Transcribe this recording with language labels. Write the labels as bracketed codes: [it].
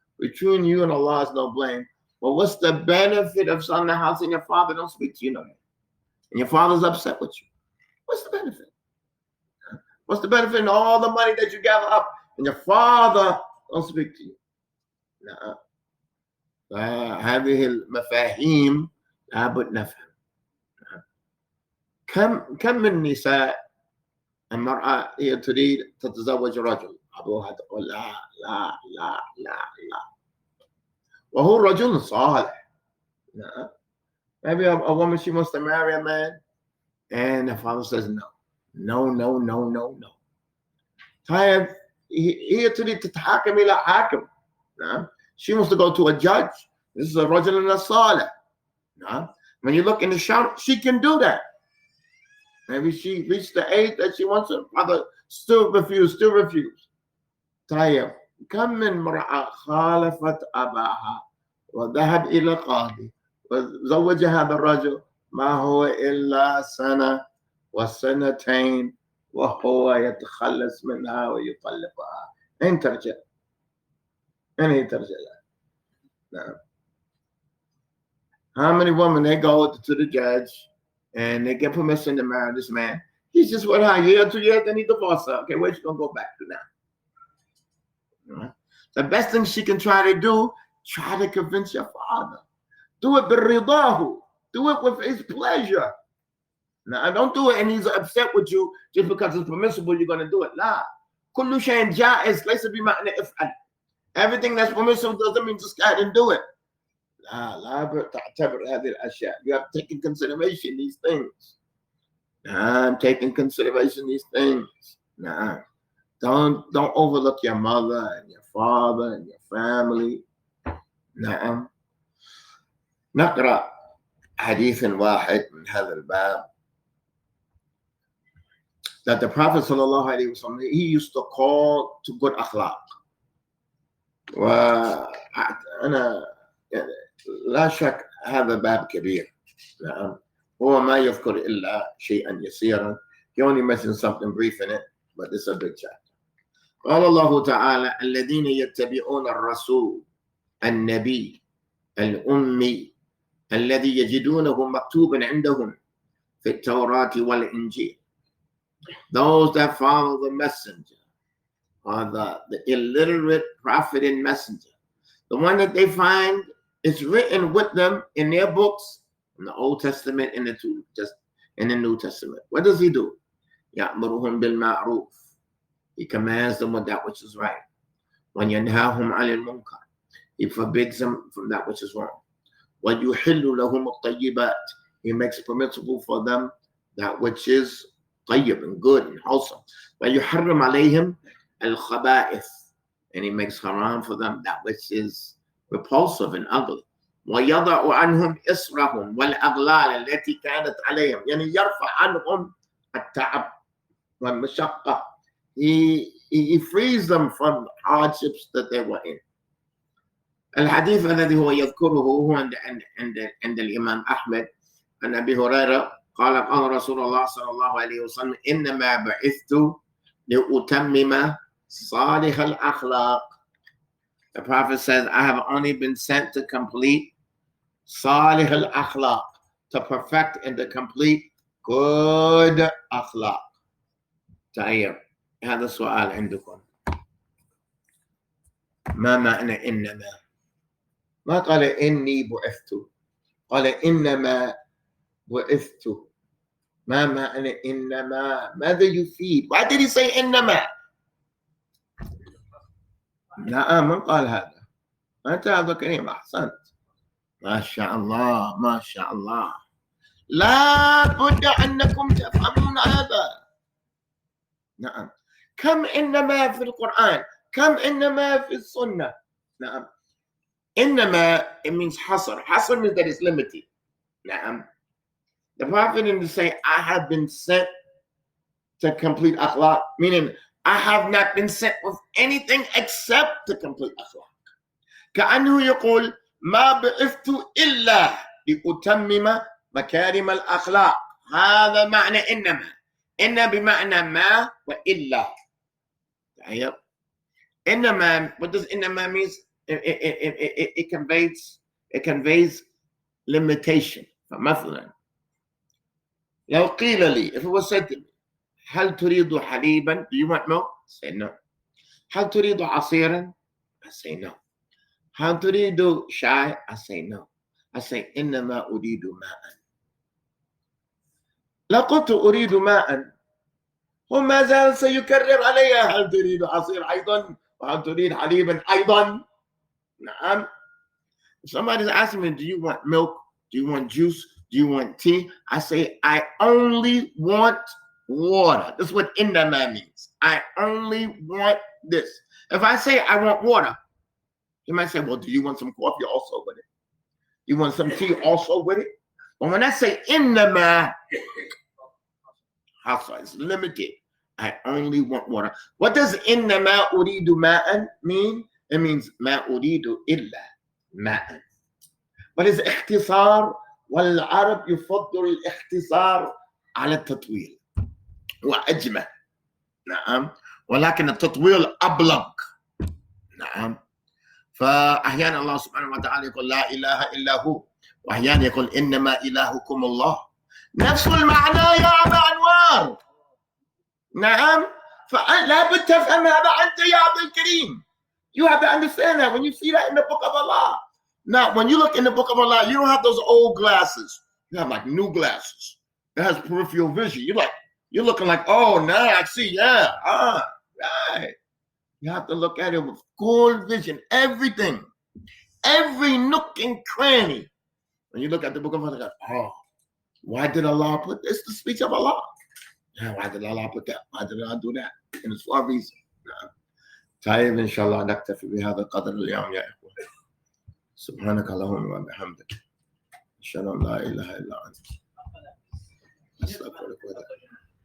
[en] Between you and Allah is no blame. But what's the benefit of selling a house and your father don't speak to you no more? And your father's upset with you. What's the benefit? What's the benefit in all the money that you gather up and your father don't speak to you? [ar] نعم. فهذه المفاهيم لابد نفهم. كم من نساء المرأة هي تريد تتزوج رجل، أبوها تقول لا لا لا لا لا، وهو رجل صالح. نعم. [en] Maybe a woman, she wants to marry a man, and the father says no, no, no, no, no, no. [ar] طيب هي تريد تتحاكم إلى حاكم. نعم. [en] She wants to go to a judge. This is a [ar] رجل صالح. نعم. [en] When you look in the shower, she can do that. Maybe she reached the age that she wants her father still refused. [ar] طيب كم من امرأة خالفت أباها وذهب إلى قاضي وزوج هذا الرجل ما هو إلا سنة وسنتين وهو يتخلص منها ويطلقها. أين ترجع؟ أين هي ترجع؟ نعم. [en] How many women they go to the judge and they get permission to marry this man? He's just with her a year, 2 years, then he divorced her. Okay, where's she gonna go back to now? Right. The best thing she can try to do, try to convince your father. Do it [ar] بالرضاه. [en] Do it with his pleasure. Now, don't do it and he's upset with you just because it's permissible. You're gonna do it. [ar] لا. كل شيء جائز ليس بمعنى افعل. [en] Everything that's permissible doesn't mean just go ahead and do it. [ar] لا تعتبر هذه الأشياء. [en] You have to take in consideration these things. I'm taking consideration these things. Nah. Don't overlook your mother and your father and your family. [ar] نعم. نقرأ حديث واحد من هذا الباب [en] that the Prophet sallallahu alaihi wasallam, he used to call to good akhlaq. [ar] وأنا لا شك هذا باب كبير. نعم. هو ما يذكر إلا شيئا يسيرا. He only mentions something brief in it, but it's a big chapter. قال الله تعالى الذين يتبعون الرسول النبي الأمي الذي يجدونه مكتوبا عندهم في التوراة والإنجيل. [en] Those that follow the messenger, or the illiterate prophet and messenger, the one that they find is written with them in their books, in the Old Testament and in the New Testament. What does he do? [ar] يأمرهم بالمعروف. [en] He commands them with that which is right. [ar] وينهاهم عن المنكر. [en] He forbids them from that which is wrong. [ar] ويحل لهم الطيبات. [en] He makes permissible for them that which is طيب and good and wholesome. [ar] ويحرم عليهم الخبائث. [en] And he makes haram for them that which is repulsive and ugly. [ar] ويضع عنهم إصرهم والأغلال التي كانت عليهم. يعني يرفع عنهم التعب والمشقة. [en] He frees them from hardships that they were in. [ar] الحديث الذي هو يذكره هو عند الإمام أحمد عن أبي هريرة قال قال رسول الله صلى الله عليه وسلم إنما بعثت لأتمم صالح الأخلاق. [en] The Prophet says, I have only been sent to complete [ar] صالح الأخلاق, [en] to perfect and to complete good أخلاق. [ar] طيب هذا السؤال عندكم. ما معنى إنما؟ ما قال إني بعثت، قال إنما بعثت. ما معنى إنما؟ ماذا يفيد؟ [en] Why did he say [ar] إنما؟ لا من قال هذا؟ أنت هذا كريم، أحسنت، ما شاء الله ما شاء الله. لا بد أنكم تفهمون هذا. نعم. كم إنما في القرآن، كم إنما في السنة. نعم. [en] إنما it means حصر. حصر means that it's limited. [ar] نعم. [en] The Prophet didn't say I have been sent to complete akhlaq, meaning I have not been sent with anything except to complete akhlaq. [ar] كأنه يقول ما بعثت إلا لأتمم مكارم الأخلاق. هذا معنى إنما. إن بمعنى ما وإلا. طيب. [en] إنما, what does إنما mean? It conveys limitation. [ar] فمثلا لو قيل لي, [en] if it was said to me, [ar] هل تريد حليبا? [en] Do you want milk? I say no. [ar] هل تريد عصيرا? [en] I say no. [ar] هل تريد شاي? [en] I say no. I say [ar] إنما أريد ماء. لو قلت أريد ماء, هو ما زال سيكرر علي هل تريد عصير أيضا وهل تريد حليبا أيضا. نعم. [en] If somebody's asking me, do you want milk? Do you want juice? Do you want tea? I say, I only want water. This is what إنما means. I only want this. If I say I want water, you might say, well, do you want some coffee also with it? You want some tea also with it? But when I say إنما, it's limited. I only want water. What does [ar] إنما أريد ماء [en] mean? It means [ar] ما أريد إلا ماء. [en] But it's [ar] اختصار, والعرب يفضل الاختصار على التطويل وأجمل. نعم. ولكن التطويل أبلغ. نعم. فأحيانا الله سبحانه وتعالى يقول لا إله إلا هو, وأحيانا يقول إنما إلهكم الله. نفس المعنى يا أبا أنوار. نعم. فلا بد تفهم هذا أنت يا عبد الكريم. [en] You have to understand that when you see that in the book of Allah. Now, when you look in the book of Allah, you don't have those old glasses. You have like new glasses. It has peripheral vision. You're looking like, oh, now I see, yeah, right. You have to look at it with full vision, everything, every nook and cranny. When you look at the book of Allah, oh, why did Allah put this? The speech of Allah. Yeah, why did Allah put that? Why did Allah do that? And it's for a reason. [ar] طيب إن شاء الله نكتفي بهذا القدر اليوم يا إخوة. سبحانك اللهم وبحمدك أشهد أن لا إله إلا أنت أستغفرك وأتوب إليك.